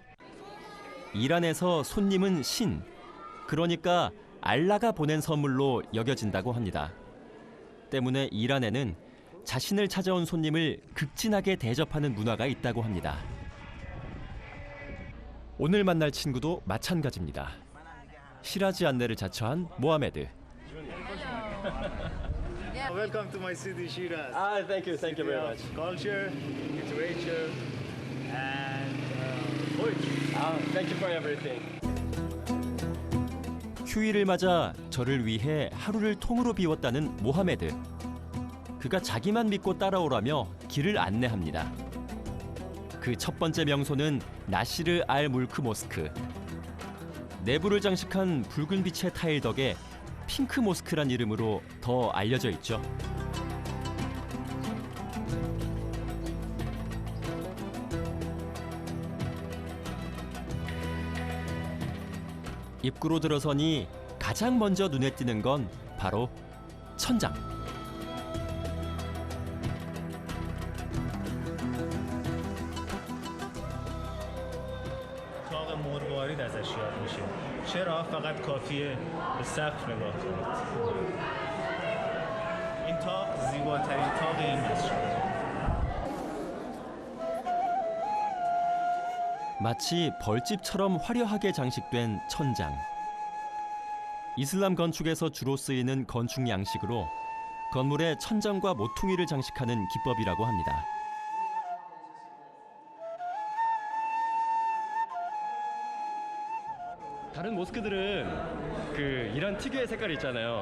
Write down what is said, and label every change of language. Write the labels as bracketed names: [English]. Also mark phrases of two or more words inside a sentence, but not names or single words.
[Korean] 이란에서 손님은 신, 그러니까 알라가 보낸 선물로 여겨진다고 합니다. 때문에 이란에는 자신을 찾아온 손님을 극진하게 대접하는 문화가 있다고 합니다. 오늘 만날 친구도 마찬가지입니다. 시라즈 안내를 자처한 모하메드. [English] Welcome to my city, Shiraz. Thank you very much. Culture, literature, and poetry. Thank you for everything. [Korean] 휴일을 맞아 저를 위해 하루를 통으로 비웠다는 모하메드. 그가 자기만 믿고 따라오라며 길을 안내합니다. 그 첫 번째 명소는 나시르 알 물크 모스크. 내부를 장식한 붉은 빛의 타일 덕에 핑크 모스크란 이름으로 더 알려져 있죠. 입구로 들어서니 가장 먼저 눈에 띄는 건 바로 천장. [Persian] اتاق مروارید ازش یاد میشه. چرا؟ فقط کافیه به سقف نگاه کنید. این تاق زیباترین تاق این مسجد. [Korean] 마치 벌집처럼 화려하게 장식된 천장. 이슬람 건축에서 주로 쓰이는 건축 양식으로 건물의 천장과 모퉁이를 장식하는 기법이라고 합니다. 다른 모스크들은 그 이란 특유의 색깔 있잖아요.